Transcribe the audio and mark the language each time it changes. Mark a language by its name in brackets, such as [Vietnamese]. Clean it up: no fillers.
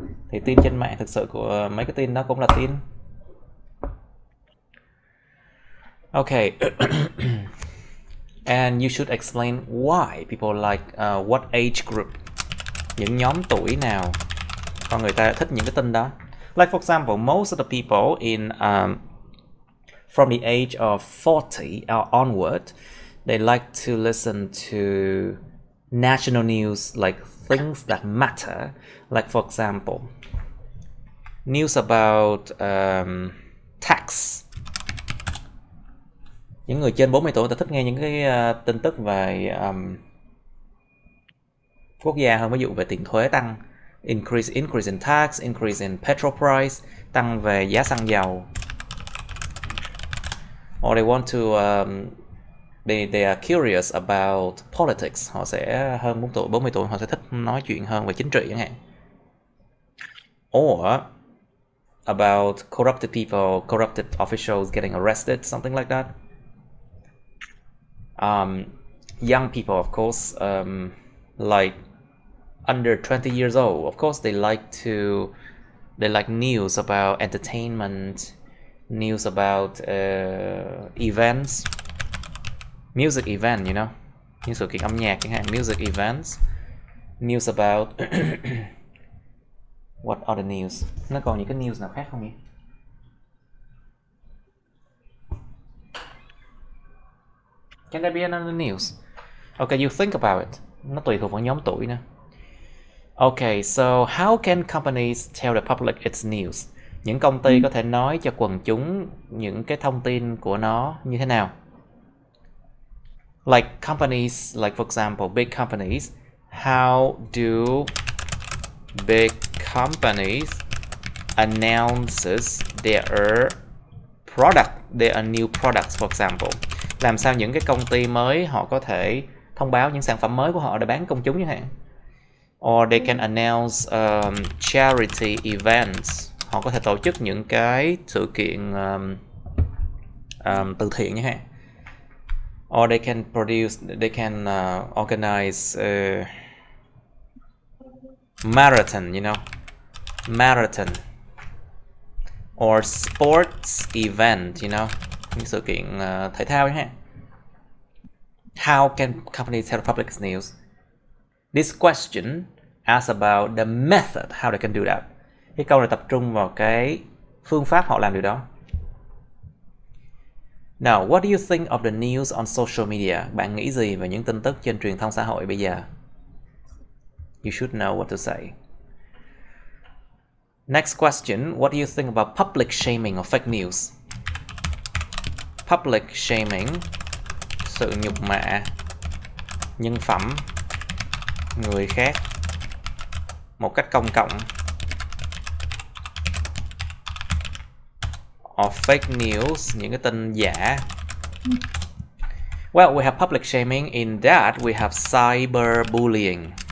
[Vietnamese] Thì tin trên mạng thực sự của mấy cái tin đó cũng là tin. [English] Okay. And you should explain why people like what age group, [Vietnamese] những nhóm tuổi nào con người ta thích những cái tin đó. [English] Like for example, most of the people in from the age of 40 or onward, they like to listen to national news, like things that matter. Like for example, news about tax. [Vietnamese] Những người trên 40 tuổi ta thích nghe những cái tin tức về quốc gia hơn, ví dụ về tiền thuế tăng, [English] increase in tax, increase in petrol price, [Vietnamese] tăng về giá xăng dầu. [English] Or they want to they are curious about politics. [Vietnamese] Họ sẽ hơn 40 tuổi họ sẽ thích nói chuyện hơn về chính trị chẳng hạn. [English] Or about corrupted people, corrupted officials getting arrested, something like that. Young people, of course, like under 20 years old, of course they like news about entertainment, news about events, music event, you know, [Vietnamese] những sự kiện âm nhạc chẳng hạn, [English] music events, news about what other news, [Vietnamese] nó còn những cái news nào khác không nhỉ? [English] Can there be another news? Okay, you think about it. [Vietnamese] Nó tùy thuộc vào nhóm tuổi nè. [English] Okay, so how can companies tell the public its news? [Vietnamese] Những công ty có thể nói cho quần chúng những cái thông tin của nó như thế nào? [English] Like companies, like for example, big companies. How do big companies announces their new products, for example? [Vietnamese] Làm sao những cái công ty mới họ có thể thông báo những sản phẩm mới của họ để bán công chúng chẳng hạn. [English] Or they can announce charity events. [Vietnamese] Họ có thể tổ chức những cái sự kiện từ thiện chẳng hạn. [English] Or they can organize marathon, you know, marathon. Or sports event, you know, [Vietnamese] những sự kiện thể thao chẳng hạn. [English] How can companies tell the public news? This question asks about the method how they can do that. [Vietnamese] Cái câu này tập trung vào cái phương pháp họ làm điều đó. [English] Now, what do you think of the news on social media? [Vietnamese] Bạn nghĩ gì về những tin tức trên truyền thông xã hội bây giờ? [English] You should know what to say. Next question, what do you think about public shaming or fake news? [Vietnamese] Public shaming, sự nhục mạ nhân phẩm người khác một cách công cộng. Or fake news, những cái tin giả. [English] Well, we have public shaming. In that, we have cyberbullying.